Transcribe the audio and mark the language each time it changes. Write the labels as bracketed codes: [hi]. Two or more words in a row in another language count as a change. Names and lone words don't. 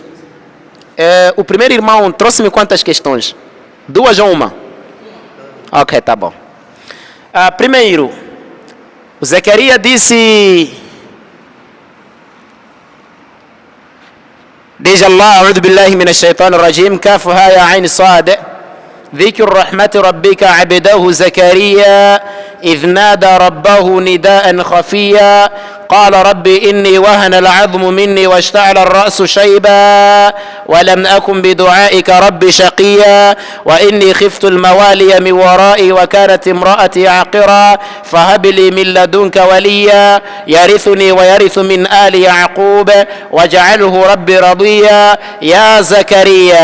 [pt] O primeiro irmão trouxe-me quantas questões? 2 ou 1? Ok, tá bom. Primeiro, o Zacarias disse... [ar] Diz Allah, أعوذ بالله من الشيطان الرجيم, كاف ها يا عين صاد, ذكر رحمة ربك عبده زكريا إذ نادى ربه نداء خفيا قال رب إني وهن العظم مني واشتعل الرأس شيبا ولم أكن بدعائك رب شقيا وإني خفت الموالي من ورائي وكانت امرأتي عاقرا فهب لي من لدنك وليا يرثني ويرث من آل يعقوب واجعله ربي رضيا يا زكريا.